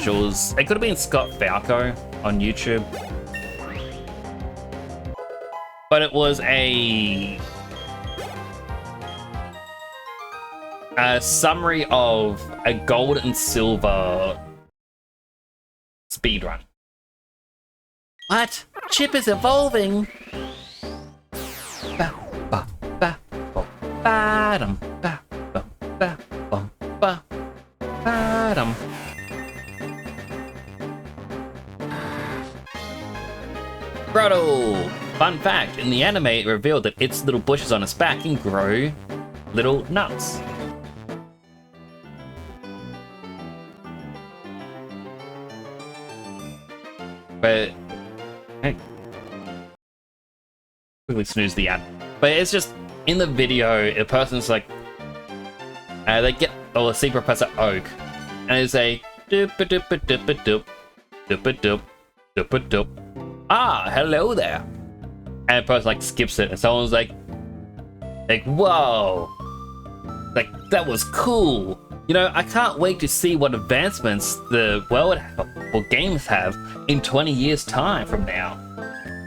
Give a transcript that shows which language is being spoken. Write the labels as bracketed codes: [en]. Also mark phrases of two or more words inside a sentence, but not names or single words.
[en] It could have been Scott Falco on YouTube. But it was a summary of a gold and silver speedrun. What? Chip is evolving! Ba, ba, ba, ba, ba, dum, ba, ba, ba, bum, ba, ba, dum. Roto! Fun fact, in the anime it revealed that its little bushes on its back can grow little nuts. But hey, quickly snooze the ad. But it's just in the video, a person's like, they get the sea Professor Oak, and they say doop a doop a doop a doop doop a doop doop a doop. Ah, hello there. And a person like skips it, and someone's like, whoa, like that was cool. You know, I can't wait to see what advancements the world or games have in 20 years time from now.